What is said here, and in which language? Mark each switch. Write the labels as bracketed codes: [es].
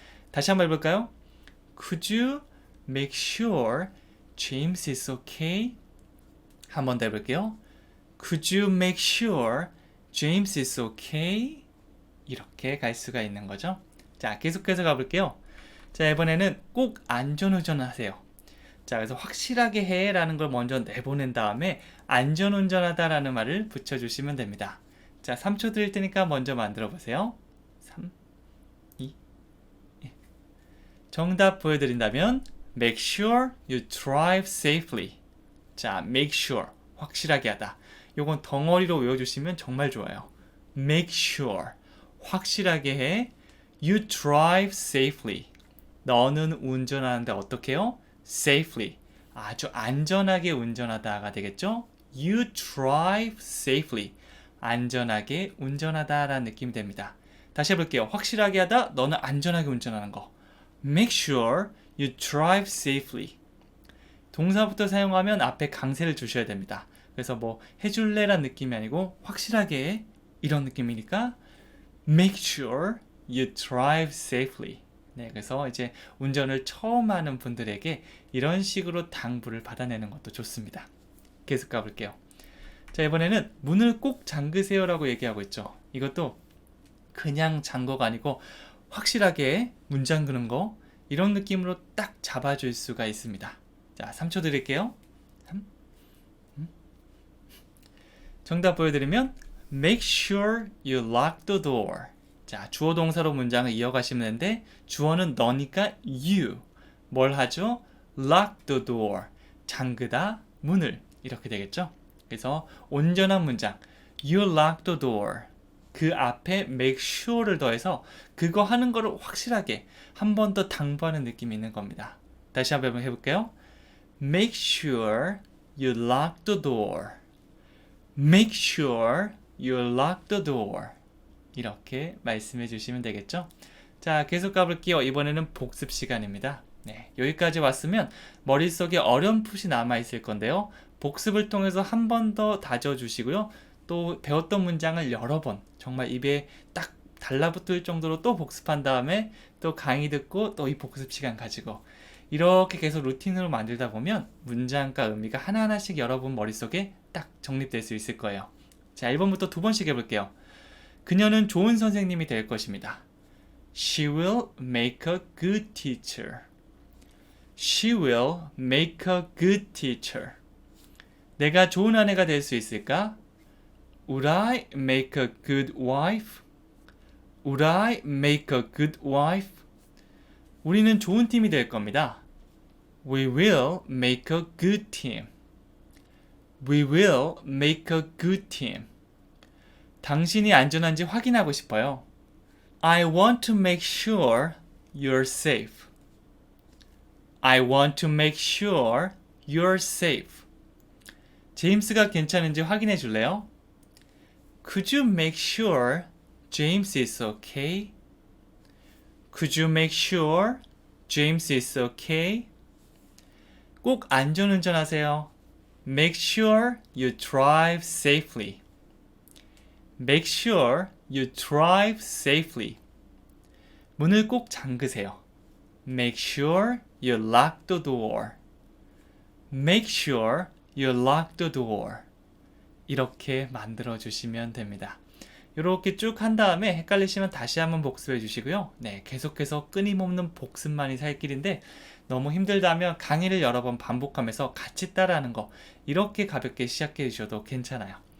[ko] 다시 한번 해볼까요? [en] Could you make sure James is okay? [ko] 한 번 더 해볼게요. [en] Could you make sure James is okay? [ko] 이렇게 갈 수가 있는 거죠. 자, 계속해서 가볼게요. 자, 이번에는 꼭 안전운전하세요. 자, 그래서 확실하게 해 라는 걸 먼저 내보낸 다음에 안전운전하다 라는 말을 붙여주시면 됩니다. 자, 3초 드릴 테니까 먼저 만들어 보세요. 3, 2, 정답 보여드린다면 [en] make sure you drive safely. [ko] 자, make sure, 확실하게 하다. 요건 덩어리로 외워주시면 정말 좋아요. make sure, 확실하게 해. [en] you drive safely. [ko] 너는 운전하는데 어떻게 해요? safely, 아주 안전하게 운전하다가 되겠죠? [en] you drive safely, [ko] 안전하게 운전하다 라는 느낌이 됩니다. 다시 해볼게요. 확실하게 하다, 너는 안전하게 운전하는 거. [en] make sure you drive safely. [ko] 동사부터 사용하면 앞에 강세를 주셔야 됩니다. 그래서 뭐 해줄래 란 느낌이 아니고 확실하게 이런 느낌이니까 [en] make sure you drive safely. [ko] 네, 그래서 이제 운전을 처음 하는 분들에게 이런 식으로 당부를 받아내는 것도 좋습니다. 계속 가볼게요. 자, 이번에는 문을 꼭 잠그세요 라고 얘기하고 있죠. 이것도 그냥 잠궈가 아니고 확실하게 문 잠그는 거, 이런 느낌으로 딱 잡아줄 수가 있습니다. 자, 3초 드릴게요. 3. 정답 보여드리면 [en] make sure you lock the door. [ko] 자, 주어 동사로 문장을 이어가시면 되는데 주어는 너니까 you. 뭘 하죠? [en] lock the door. [ko] 잠그다 문을. 이렇게 되겠죠? 그래서 온전한 문장 [en] you lock the door. [ko] 그 앞에 make sure를 더해서 그거 하는 거를 확실하게 한 번 더 당부하는 느낌이 있는 겁니다. 다시 한번 해볼게요. [en] make sure you lock the door. make sure you lock the door. [ko] 이렇게 말씀해 주시면 되겠죠? 자, 계속 가볼게요. 이번에는 복습 시간입니다. 네, 여기까지 왔으면 머릿속에 어렴풋이 남아있을 건데요. 복습을 통해서 한 번 더 다져주시고요. 또 배웠던 문장을 여러 번 정말 입에 딱 달라붙을 정도로 또 복습한 다음에 또 강의 듣고 또 이 복습 시간 가지고 이렇게 계속 루틴으로 만들다 보면 문장과 의미가 하나하나씩 여러분 머릿속에 딱 정립될 수 있을 거예요. 자, 1번부터 2번씩 해볼게요. 그녀는 좋은 선생님이 될 것입니다. [en] She will make a good teacher. She will make a good teacher. [ko] 내가 좋은 아내가 될 수 있을까? [en] Would I make a good wife? Would I make a good wife? [ko] 우리는 좋은 팀이 될 겁니다. [en] We will make a good team. We will make a good team. [ko] 당신이 안전한지 확인하고 싶어요. [en] I want to make sure you're safe. I want to make sure you're safe. [ko] 제임스가 괜찮은지 확인해 줄래요? [en] Could you make sure James is okay? Could you make sure James is okay? [ko] 꼭 안전운전하세요. [en] Make sure you drive safely. Make sure you drive safely. [ko] 문을 꼭 잠그세요. [en] Make sure you lock the door. Make sure you lock the door. [ko] 이렇게 만들어 주시면 됩니다. 이렇게 쭉 한 다음에 헷갈리시면 다시 한번 복습해 주시고요. 네, 계속해서 끊임없는 복습만이 살 길인데 너무 힘들다면 강의를 여러 번 반복하면서 같이 따라하는 거, 이렇게 가볍게 시작해 주셔도 괜찮아요.